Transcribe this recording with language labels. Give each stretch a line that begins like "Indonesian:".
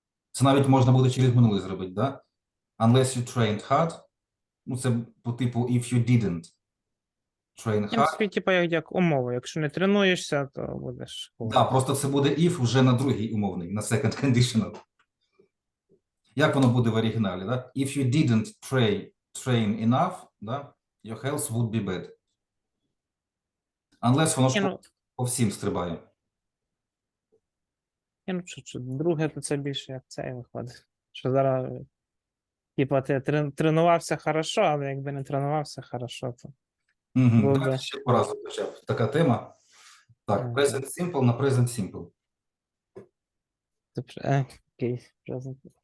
Ukrainian: Це навіть можна буде через минуле зробити, да?
English: Unless you trained hard.
Ukrainian: Ну, це по типу
English: if you didn't train hard.
Ukrainian: Це типу як умова. Якщо не тренуєшся, то будеш. Да, просто це буде if вже на другий умовний, на second conditional. Як воно буде в оригіналі, да?
English: If you didn't train enough,
Ukrainian: да?
English: Your health would be bad.
Ukrainian: Unless воно ж по всім стрибає. Ну, що, друге, то це більше як це виходить. Що зараз, типа, ти тренувався хорошо, але якби не тренувався хорошо, то Давайте ще по разу хоча б така тема.
English: Так, present simple на present simple. Окей, present.